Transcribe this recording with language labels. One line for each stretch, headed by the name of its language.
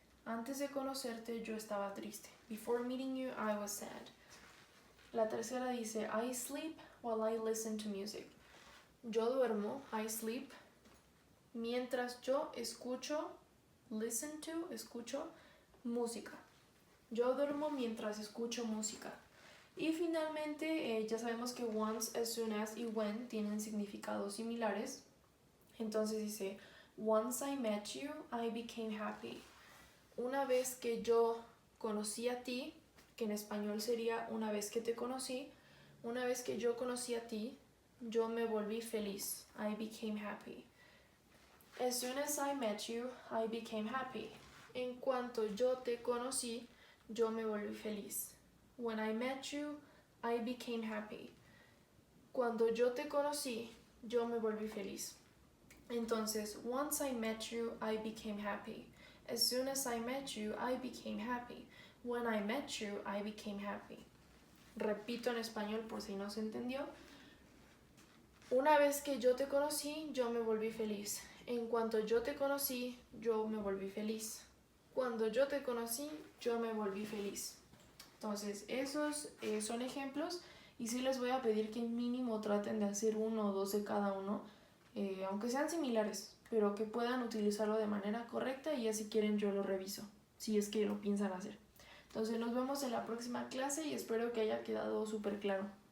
Spanish: Antes de conocerte, yo estaba triste.
English: Before meeting you, I was sad.
Spanish: La tercera dice,
English: I sleep while I listen to music.
Spanish: Yo duermo,
English: I sleep,
Spanish: mientras yo escucho, escucho música. Yo duermo mientras escucho música. Y finalmente, ya sabemos que once, as soon as y when tienen significados similares. Entonces dice,
English: once I met you, I became happy.
Spanish: Una vez que yo conocí a ti, que en español sería una vez que te conocí, una vez que yo conocí a ti, yo me volví feliz.
English: I became happy. As soon as I met you, I became happy.
Spanish: En cuanto yo te conocí, yo me volví feliz.
English: When I met you, I became happy.
Spanish: Cuando yo te conocí, yo me volví feliz. Entonces,
English: once I met you, I became happy. As soon as I met you, I became happy. When I met you, I became happy.
Spanish: Repito en español por si no se entendió. Una vez que yo te conocí, yo me volví feliz. En cuanto yo te conocí, yo me volví feliz. Cuando yo te conocí, yo me volví feliz. Entonces, esos son ejemplos y sí les voy a pedir que mínimo traten de hacer 1 o 2 de cada uno, aunque sean similares, pero que puedan utilizarlo de manera correcta y ya si quieren yo lo reviso, si es que lo piensan hacer. Entonces nos vemos en la próxima clase y espero que haya quedado súper claro.